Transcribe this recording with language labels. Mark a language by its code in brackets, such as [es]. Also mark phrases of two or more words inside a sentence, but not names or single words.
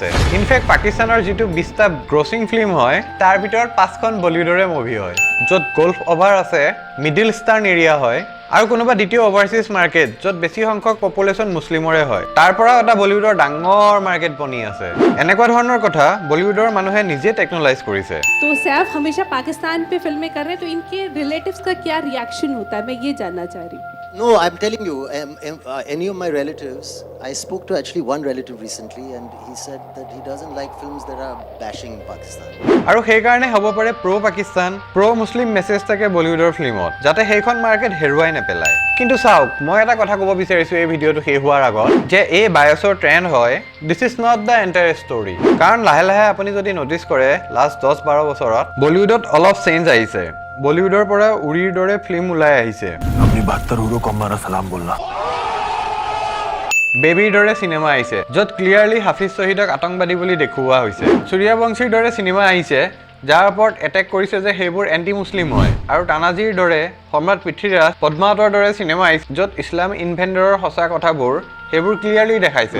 [as] ইনফেক্ট পাকিস্তানৰ যিটো 20টা [en] grossing film [as] হয় তাৰ ভিতৰত 5খন বলিউডৰে মুভি হয়, য'ত [en] Gulf over [as] আছে, [en] Middle Eastern area [as] হয় আৰু কোনোবা দ্বিতীয় [en] overseas market [as] য'ত বেছি সংখ্যক পপুলেশ্যন মুছলিমৰে হয়। তাৰ পৰা এটা বলিউডৰ ডাঙৰ মাৰ্কেট বনি আছে। এনেকুৱা ধৰণৰ কথা বলিউডৰ মানুহে নিজে টেকনলাইজ কৰিছে। [hi] तो सैफ हमेशा पाकिस्तान पे फिल्में कर रहे हैं, तो इनके रिलेटिव्स का क्या रिएक्शन होता है, मैं ये जानना चाह रही हूँ। [en] No, I'm telling you, any of my relatives, I spoke to actually one relative recently and he said that he doesn't like films that are bashing Pakistan. [as] আৰু সেইকাৰণে হ'ব পাৰে পাকিস্তান, [en] Muslim message [as] থাকে বলিউডৰ ফিল্মত, যাতে সেইখন মাৰ্কেট হেৰুৱাই নেপেলায়। কিন্তু চাওক, মই এটা কথা ক'ব বিচাৰিছোঁ এই ভিডিঅ'টো শেষ হোৱাৰ আগত, যে এই বায়ছৰ ট্ৰেণ্ড হয়, [en] this is not the entire story. [as] কাৰণ লাহে লাহে আপুনি যদি নটিচ কৰে লাষ্ট 10-12 বছৰত বলিউডত অলপ চেঞ্জ আহিছে। বলিউডৰ পৰা উৰিৰ দৰে ফিল্ম ওলাই আহিছে। [hi] अपनी 72 हुरों को हमारा सलाम बोलना। [as] বেবীৰ দৰে চিনেমা আহিছে, য'ত ক্লিয়াৰলি হাফিজ শ্বহীদক আতংকবাদী বুলি দেখুওৱা হৈছে। সূৰ্যবংশীৰ দৰে চিনেমা আহিছে যাৰ ওপৰত এটেক কৰিছে যে সেইবোৰ [en] anti Muslim [as] হয়। আৰু তানাজীৰ দৰে, সম্ৰাট পৃথ্বীৰাজ, পদ্মাৱতৰ দৰে চিনেমা আহিছে য'ত ইছলাম ইনভেণ্ডৰৰ সঁচা কথাবোৰ সেইবোৰ ক্লিয়াৰলি দেখাইছে।